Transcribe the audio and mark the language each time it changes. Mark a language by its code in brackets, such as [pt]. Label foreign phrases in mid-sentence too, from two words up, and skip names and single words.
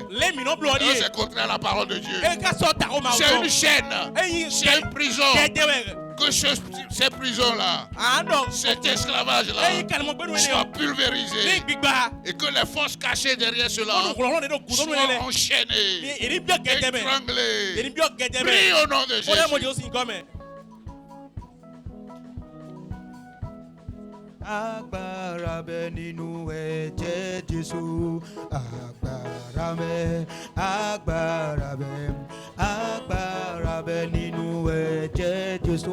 [fr] C'est contre la parole de Dieu. C'est une chaîne, c'est une prison. Que ces prisons-là, cet esclavage-là, soit pulvérisé et que les forces cachées derrière cela soient enchaînées, étranglées. Prie au nom de Jésus. [yo] Agbára bẹ nínú ẹ̀jẹ̀ Jésù. Agbára bẹ nínú ẹ̀jẹ̀ Jésù.